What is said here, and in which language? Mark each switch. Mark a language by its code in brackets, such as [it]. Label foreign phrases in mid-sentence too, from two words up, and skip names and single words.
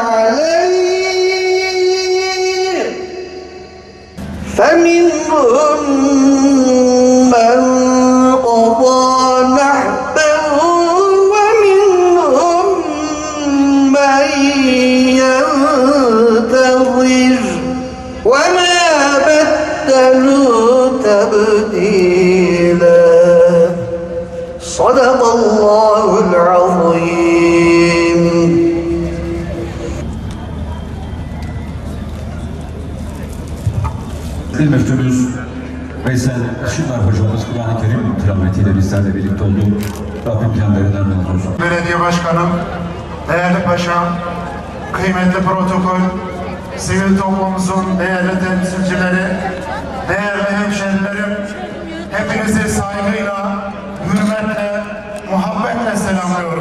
[ar] عليه فمنهم من قضى نحبه ومنهم من ينتظر وما بدلوا تبديلا. صدق الله العظيم. [tr] Dil müftümüz Veysel Şınar hocamız Kur'an-ı Kerim tilavetiyle bizlerle birlikte oldu. Rabbim kendilerinden razı olsun. Belediye Başkanım, değerli paşam, kıymetli protokol, sivil toplumumuzun değerli temsilcileri, değerli hemşehrilerim, hepinizi saygıyla, hürmetle, muhabbetle selamlıyorum.